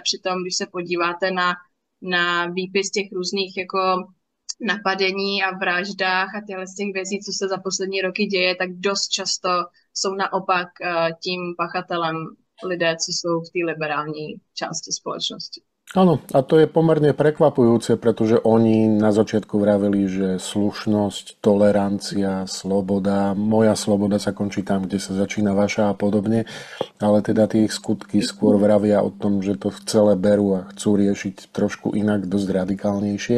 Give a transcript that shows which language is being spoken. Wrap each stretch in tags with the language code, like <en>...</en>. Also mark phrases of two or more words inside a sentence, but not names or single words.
<cs>Přitom, když se podíváte na výpis těch různých jako napadení a vraždách a těchto těch věcí, co se za poslední roky děje, tak dost často jsou naopak tím pachatelem lidé, co jsou v té liberální části společnosti.</cs> <sk>Áno, a to je pomerne prekvapujúce, pretože oni na začiatku vraveli, že slušnosť, tolerancia, sloboda, moja sloboda sa končí tam, kde sa začína vaša a podobne, ale teda tie ich skutky skôr vravia o tom, že to celé berú a chcú riešiť trošku inak, dosť radikálnejšie.</sk>